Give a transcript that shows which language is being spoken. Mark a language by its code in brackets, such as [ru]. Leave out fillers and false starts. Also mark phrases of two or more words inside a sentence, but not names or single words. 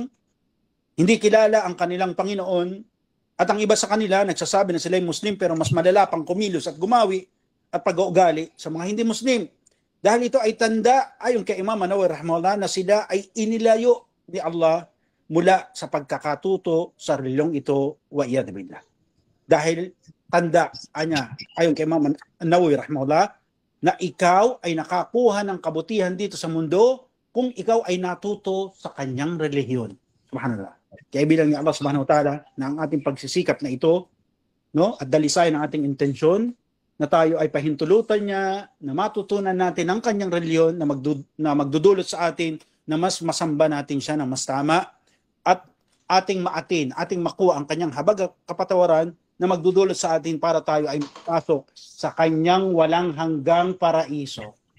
[tl] Hindi kilala ang kanilang Panginoon. At ang iba sa kanila, nagsasabi na sila ay Muslim pero mas malala pang kumilos at gumawi at pag-uugali sa mga hindi Muslim. Dahil ito ay tanda, ayon kay Imam Nawawi rahimahullah, na sila ay inilayo ni Allah mula sa pagkakatuto sa reliyong ito, [ar] والعياذ بالله. [tl] Dahil tanda niya, ayon kay Imam Nawawi rahimahullah, na ikaw ay nakakuha ng kabutihan dito sa mundo kung ikaw ay natuto sa kanyang relihiyon. Subhanallah. Kaya bilang ni Allah [ar] سبحانه وتعالى [tl] na ang ating pagsisikap na ito, no, at dalisay ng ating intensyon na tayo ay pahintulutan niya na matutunan natin ang kanyang reliyon na magdudulot sa atin na mas masamba natin siya na mas tama at ating maatin, ating makuha ang kanyang habag kapatawaran na magdudulot sa atin para tayo ay pasok sa kanyang walang hanggang paraiso.